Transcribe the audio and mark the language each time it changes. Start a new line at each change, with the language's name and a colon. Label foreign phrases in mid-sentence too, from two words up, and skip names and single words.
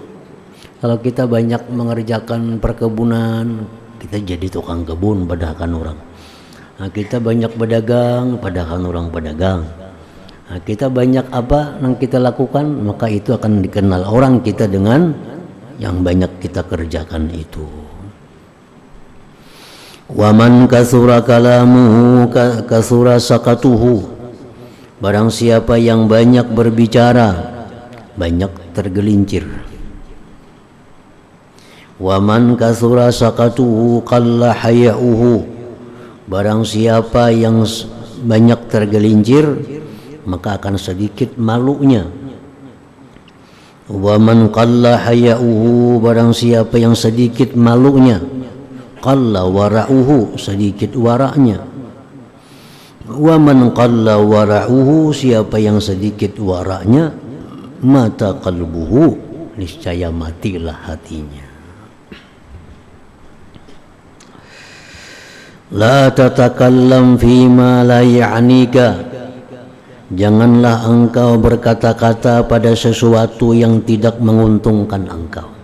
Indonesian: Kalau kita banyak mengerjakan perkebunan, kita jadi tukang kebun, padahkan orang. Nah, kita banyak berdagang, padahkan orang pedagang. Nah, kita banyak apa yang kita lakukan, maka itu akan dikenal orang kita dengan yang banyak kita kerjakan itu.
Arabic: ومن كثر كلامه كثر سقطه,
Indonesian: barang siapa yang banyak berbicara banyak tergelincir.
Arabic: ومن كثر سقطه قل حياؤه,
Indonesian: barang siapa yang banyak tergelincir maka akan sedikit malunya.
Arabic: ومن قل حياؤه,
Indonesian: barang siapa yang sedikit malunya,
Arabic: قل ورعه,
Indonesian: sedikit waraknya.
Arabic: ومن قل ورعه,
Indonesian: siapa yang sedikit waraknya,
Arabic: مات قلبه,
Indonesian: niscaya matilah hatinya.
Arabic: لا تتكلم فيما لا يعنيك,
Indonesian: janganlah engkau berkata-kata pada sesuatu yang tidak menguntungkan engkau.